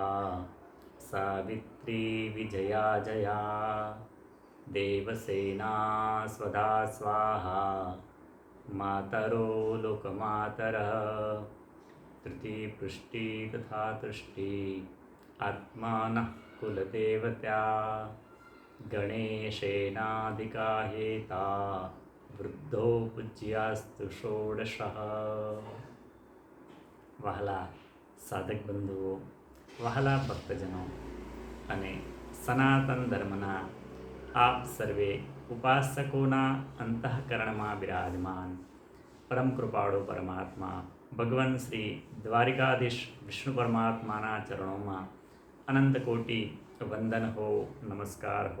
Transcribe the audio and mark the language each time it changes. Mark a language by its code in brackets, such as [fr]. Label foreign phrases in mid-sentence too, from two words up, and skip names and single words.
[sa] सावित्री विजया जया देवसेना स्वधा स्वाहा मातरो लोकमातरः तृतीपुष्टि तथा तुष्टि आत्मानः कुलदेवत्या गणेशेनाधिका हेता वृद्धो पूज्यास्तु षोडशः। [gu] વહાલા સાધક બંધુઓ, વહાલા ભક્તજનો અને સનાતન ધર્મના આપ સર્વે ઉપાસકોના અંતઃકરણમાં બિરાજમાન પરમ કૃપાળુ પરમાત્મા ભગવાન શ્રી દ્વારિકાધીશ વિષ્ણુ પરમાત્માના ચરણોમાં અનંત કોટી વંદન હો, નમસ્કાર હો.